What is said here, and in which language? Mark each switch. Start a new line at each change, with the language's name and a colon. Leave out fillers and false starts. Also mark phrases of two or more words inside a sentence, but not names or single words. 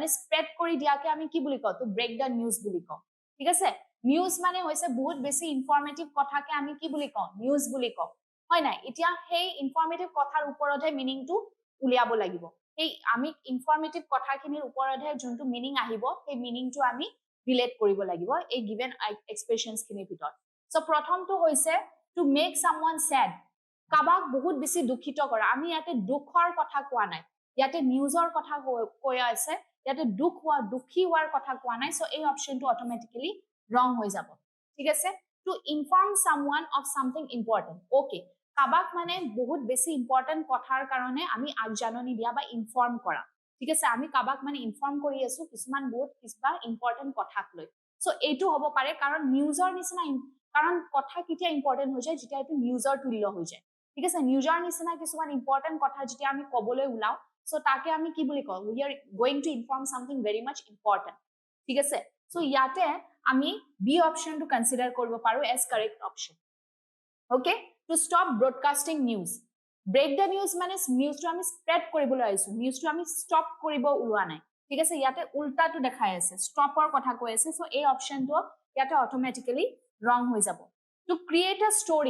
Assamese: স্প্ৰেড কৰি দিয়াকে আমি কি বুলি কওঁ তো
English: break the news
Assamese: বুলি কওঁ ঠিক আছে নিউজ মানে হৈছে বহুত বেছি ইনফৰমেটিভ কথাকে আমি কি বুলি কওঁ নিউজ বুলি কওঁ হয় নাই এতিয়া সেই ইনফৰমেটিভ কথাৰ ওপৰতহে মিনিংটো উলিয়াব লাগিব এই আমি ইনফৰমেটিভ কথাখিনিৰ ওপৰতহে যোনটো মিনিং আহিব সেই মিনিংটো আমি ৰিলেট কৰিব লাগিব এই
English: given expressions
Assamese: খিনিৰ ভিতৰত সো প্ৰথমটো হৈছে
English: to make someone sad
Assamese: কাবাক বহুত বেছি দুখিত কৰা আমি ইয়াতে দুখৰ কথা কোৱা নাই ইয়াতে নিউজৰ কথা কৈ আছে ইয়াতে দুখী হোৱাৰ কথা কোৱা নাই সো এই অপশনটো
English: automatically wrong
Assamese: হৈ যাব ঠিক আছে
English: to inform someone of something important okay
Assamese: কাবাক মানে বহুত বেছি ইম্পৰ্টেন্ট কথাৰ কাৰণে আমি আগজাননী দিয়া বা ইনফৰ্ম কৰা ঠিক আছে আমি কাবাক মানে ইনফৰ্ম কৰি আছো কিছুমান বহুত কিবা ইম্পৰ্টেন্ট কথাক লৈ সো এইটো হ'ব পাৰে কাৰণ নিউজৰ নিচিনা কাৰণ কথা কেতিয়া ইম্পৰ্টেন্ট হৈ যায় যেতিয়া এইটো নিউজৰ তুল্য হৈ যায় ঠিক আছে নিউজৰ নিচিনা কিছুমান ইম্পৰ্টেন্ট কথা যেতিয়া আমি কবলৈ ওলাও সো তাকে আমি কি বুলি কওঁ
English: we are going to inform something very much important
Assamese: ঠিক আছে সো ইয়াতে আমি বি অপশনটো কনসিডাৰ কৰিব পাৰো
English: as correct option okay to stop broadcasting news break the news
Assamese: মানে নিউজটো আমি স্প্ৰেড কৰিবলৈ আহিছো নিউজটো আমি ষ্টপ কৰিব ওলোৱা নাই ঠিক আছে ইয়াতে উল্টাটো দেখাই আছে ষ্টপৰ কথা কৈ আছে সো এই অপশনটো ইয়াতে
English: automatically wrong
Assamese: হৈ যাব
English: to create a